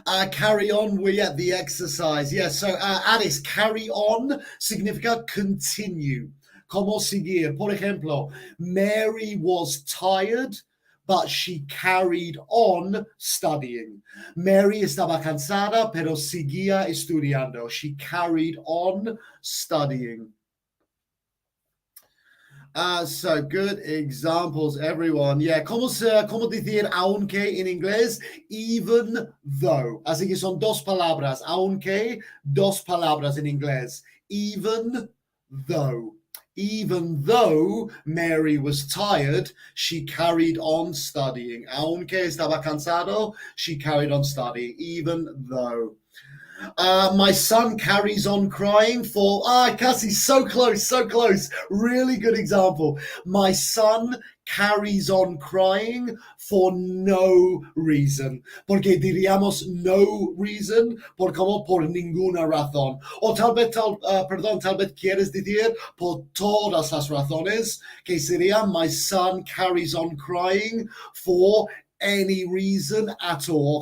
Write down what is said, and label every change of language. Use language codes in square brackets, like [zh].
[en] Carry on, we at the exercise. Yeah, so Alice, carry on significa continue. [es] Como seguir. Por ejemplo, [en] Mary was tired, but she carried on studying. [es] Mary estaba cansada, pero seguía estudiando. [en] She carried on studying. So good examples, everyone. [es] Yeah, ¿cómo decir aunque en inglés? [en] Even though. [es] Así que son dos palabras. Aunque, dos palabras en inglés. [en] Even though. Even though Mary was tired, she carried on studying. [es] Aunque estaba cansado, [en] she carried on studying, even though. My son carries on crying for, Cassie, so close. Really good example. My son carries on crying for no reason. [es] Porque diríamos no reason, por ninguna razón. O tal vez quieres decir por todas las razones, que sería [en] my son carries on crying for any reason at all.